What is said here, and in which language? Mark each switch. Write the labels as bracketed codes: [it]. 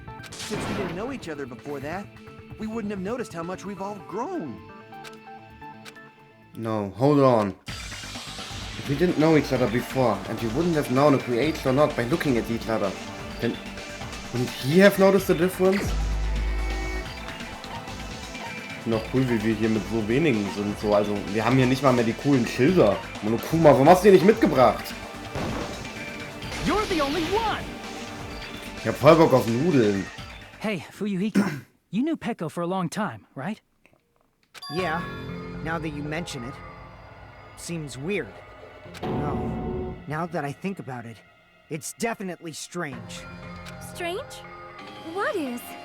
[en] Since we didn't know each other before that, we wouldn't have noticed how much we've all grown. No, hold on. If we didn't know each other before, and we wouldn't have known if we aged or not by looking at each other, then wouldn't he have noticed the difference? [de] Noch cool, wie wir hier mit so wenigen sind. So, also, wir haben hier nicht mal mehr die coolen Schilder. Monokuma, warum hast du die nicht mitgebracht? [en] You're the only one! [de] Ich hab voll Bock auf Nudeln. [en] Hey, Fuyuhiko, you knew Peko for a long time, right? Yeah, now that you mention it. Seems weird. No, now that I think about it, it's definitely strange. Strange? What is?